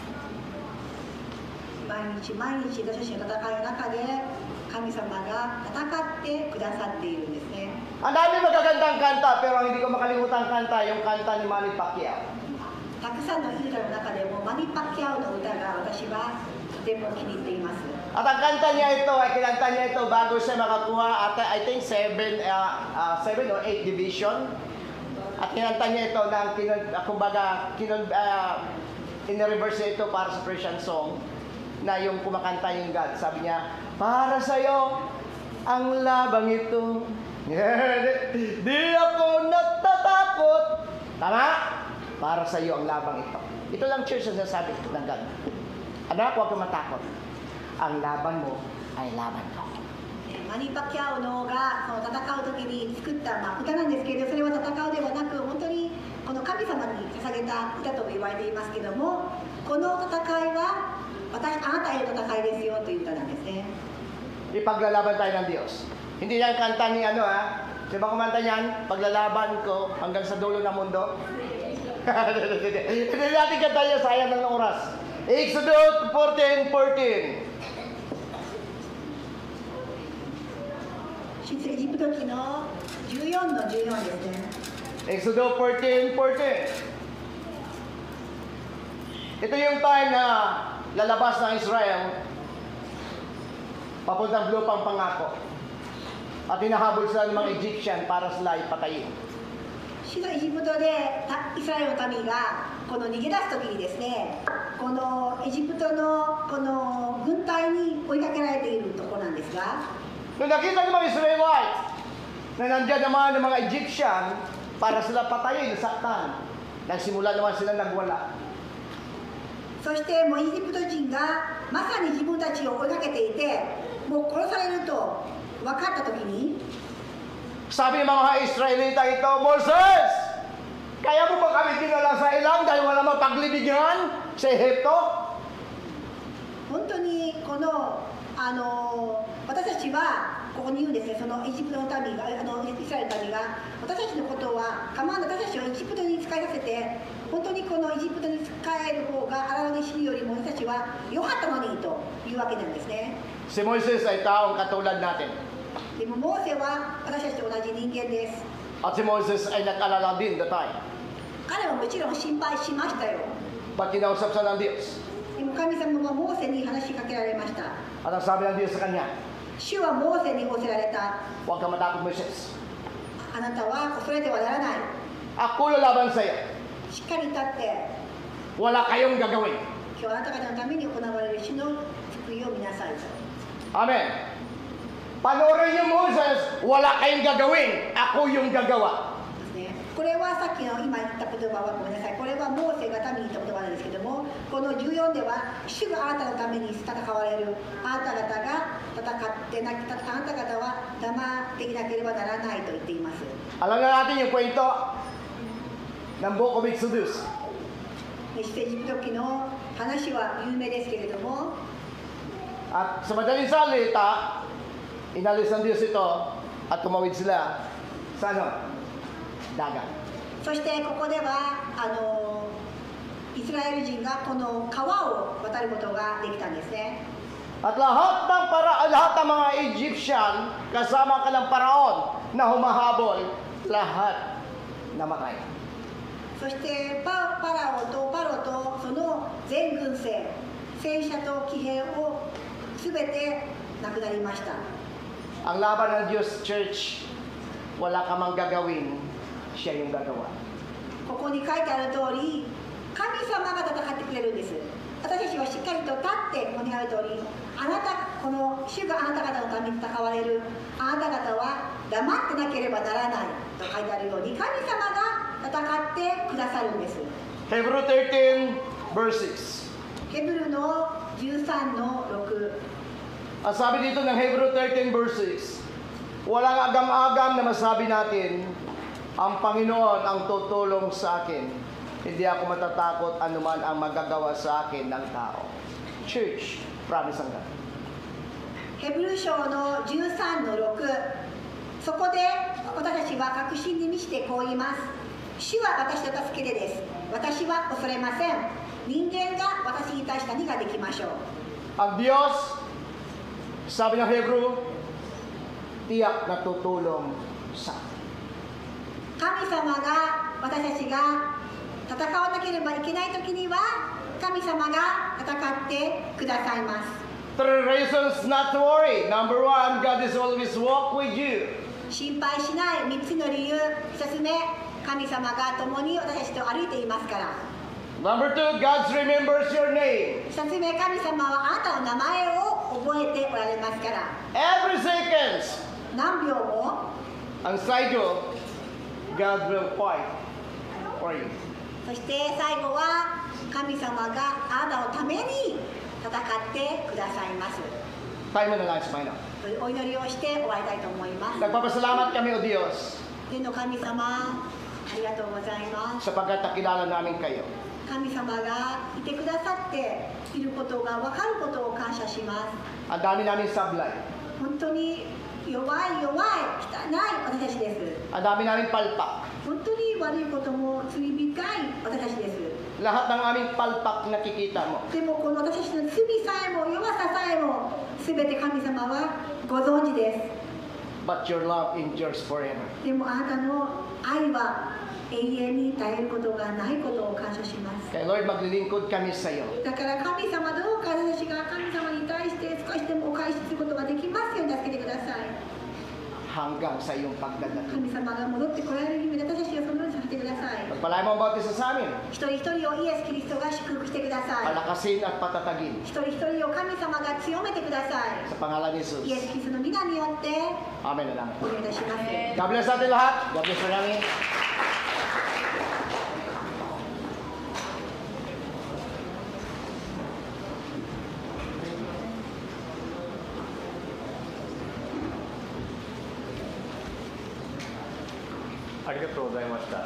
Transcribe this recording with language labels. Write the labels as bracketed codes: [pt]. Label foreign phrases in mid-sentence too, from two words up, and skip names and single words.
[ja] 毎日毎日私たちの戦いの中で神様が戦ってくださっているんですね。 [tl] Ang dami magagandang kanta, pero ang hindi ko makalimutan kanta, yung kanta ni Manny Pacquiao. [ja] たくさんの歌の中でもマニ・パッキャオの歌が私はとても気に入っています。 [tl] At ang kanta niya ito, ay kinanta niya ito bago siya makakuha, [en] I think 7 or 8 division. [tl] At kinanta niya ito ng, kumbaga, in-reverse niya ito para sa [en] Persian song, [tl] na yung kumakanta yung God. Sabi niya, para sa'yo ang labang ito. Di ako natatakot. Tama? Para sa'yo ang labang ito. Ito lang church na sinasabi ng God. Anak, huwag kang matakot. Ang laban mo ay laban ko. [ja] マニ・パッキャオのがその戦う時に作った、歌なんですけど、それは戦うではなく本当にこの神様に捧げた歌とも言われていますけども、この戦いはあなたへの戦いですよという歌なんですね。 [tl] Ipaglalaban tayo ng Diyos. Hindi yan kanta ni Di ba kumanta niyan? Paglalaban ko hanggang sa dulo ng mundo. Hindi natin kanta yan, sayang ng oras. [en] Exodus 14:14. [ja] 出エジプト記の14の14ですね。 [en] Exodus 14:14. [tl] Ito yung time na lalabas ng Israel papuntang lupang pangako. At hinahabol sila ng mga Egyptian para sila ipatayin. [ja] 主のエジプトでイスラエルの民がこの逃げ出す時にですね、このエジプトのこの軍隊に追いかけられているところなんですが、 [tl] Nung nakita ng mga Israelite na nandiyan naman ng mga Egyptian para sila patayin, saktan, nagsimula naman sila nagwala. [ja] そしてもうエジプト人がまさに自分たちを追いかけていて、もう殺されると分かった時に、 [tl] Sabi ng mga Israelita ito, Moses, kaya mo ba kami dinala sa ilang dahil wala mang paglibingan sa Ehipto? [ja] 本当にこの私たちはここに言うんですね、そのエジプトの民がイスラエルの民が私たちのことは構わない、私たちをエジプトに使いさせて、本当にこのエジプトに使える方が荒野に死ぬよりも私たちは良かったのにというわけなんですね。 [tl] Si Moises ay taong katulad natin. [ja] でもモーセは私たちと同じ人間です。 [tl] At si Moses ay nag-alala din [en] the time. [ja] 彼はもちろん心配しましたよ。 [tl] Ba't kinausap siya ng Diyos? [ja] でも神様はモーセに話しかけられました。 [tl] At ang sabi ng Diyos sa kanya, [ja] 主はモーセに仰せられた。 [tl] huwag kang matakot, Moses. [ja] あなたは恐れてはならない。 [tl] Ako lalaban sa iyo. [ja] しっかり立って、 [tl] Wala kayong gagawin. [ja] 今日あなた方のために行われる主の救いを見なさい。 [tl] Amen. Panoorin niyo, Moses, wala kayong gagawin. Ako yung gagawa. [ja] これははさっきの今言った言葉はごめんなさい、これはモーセが民に言った言葉なんですけども、この14では主があなたのために戦われる、あなた方が戦ってなき、あなた方は黙っていなければならないと言っています。 [tl] Alam na natin yung kwento ng Book of Exodus. [ja] 出エジプト記の話は有名ですけれども、 [tl] At sa madaling salita, inalis ng Diyos ito at tumawid sila sa ano? Dagat. [ja] そしてここではイスラエル人がこの川を渡ることができたんですね。 [tl] At lahat ng mga Egyptian kasama ka ng paraon na humahabol, lahat namatay. [ja] そしてパロとその全軍勢、戦車と騎兵をすべて亡くなりました。 [tl] Ang laban ng Diyos, Church, wala ka mang gagawin, siya yung gagawa. [ja] ここに書いてある通り、神様が戦ってくれるんです。私たちはしっかりと立って、ここにある通り、この主があなた方のために戦われる、あなた方は黙ってなければならないと書いてあるように、神様が戦ってくださるんです。 [en] Hebrew 13, verse 6. [ja] ヘブルの13の6。 [tl] Ang sabi dito ng Hebrew 13, verse 6, walang agam-agam na masabi natin, ang Panginoon ang tutulong sa akin. Hindi ako matatakot anuman ang magagawa sa akin ng tao. Church, promise ang God. [ja] ヘブル書の13の6、そこで私たちは確信に満ちてこう言います。主は私の助け手です。私は恐れません。人間が私に対して何ができましょう。 [tl] Ang Diyos, sabi ng Hebrew, tiyak na tutulong sa atin. [ja] 神様が私たちが戦わなければいけないときには神様が戦ってくださいます。 [en] Three reasons not to worry. Number one, God is always walk with you. [ja] 心配しない3つの理由。1つ目、神様が共に私たちと歩いていますから。 [en] Number two, God remembers your name. [ja] 2 つ目、神様はあなたの名前を覚えておられますから。 [en] Every seconds, [ja] 何秒も [en] ang cycle, God will fight for you. [ja] そして最後は神様があなたのために戦ってくださいます。 [tl] Tayo mo na lang sa Panginoon. [ja] お祈りをして終わりたいと思います。 [tl] Nagpapasalamat kami, O Diyos, [ja] 天の神様、ありがとうございます。 [tl] sapagkat nakilala namin kayo. [ja] 神様がいてくださっていることが分かることを感謝します。 [tl] Ang dami namin sablay. [ja] 本当に弱い汚い私たちです。 [tl] Ang dami namin palpak. [ja] 本当に悪いことも罪深い私たちです。 [tl] Lahat ng aming palpak nakikita mo. [ja] でもこの私たちの罪さえも弱ささえも全て神様はご存知です。 [en] But your love endures forever. [ja] でもあなたの愛は永遠に絶えることがないことを感謝します。 [tl] Kaya Lord, maglilingkod kami sa iyo. [ja] だから神様どうか私たちが神様に対して少しでもお返しすることができますように助けてください。 [tl] Hanggang sa iyong pagdadating. [ja] 神様が戻ってこられる日まで私たちをそのようにさせてください。 [tl] Pagpalain mo ang bawat isa sa amin. [ja] 一人一人をイエス・キリストが祝福してください。 [tl] Palakasin at patatagin. [ja] 一人一人を神様が強めてください。 [tl] Sa pangalan ni Jesus. [ja] イエス・キリストの皆によって [tl] Amen na lang. [ja] お願いいたします。 [en] God bless [tl] natin lahat. [en] God bless namin. [ja] Arigatou ありがとうございました。